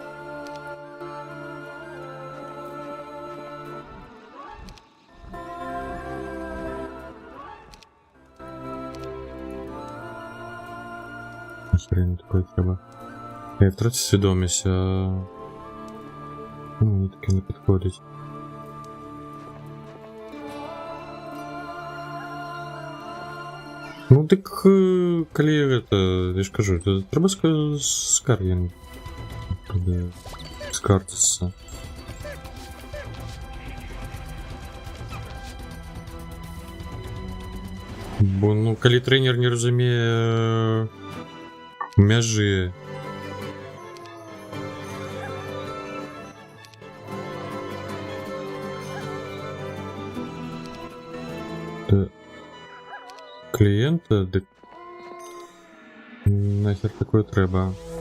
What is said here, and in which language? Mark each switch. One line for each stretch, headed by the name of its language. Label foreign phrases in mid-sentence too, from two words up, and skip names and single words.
Russian: Хрень такое треба.
Ukrainian: Я втратив свідомість, а мені таке не підходить. Ну, так,
Belarusian: калі гэта, я ж кажу, трэба скаргін скарціцца. Бо, ну, калі трэнер не разумее мяжы, клієнта, дик
Russian: нахер такое
Belarusian: трэба.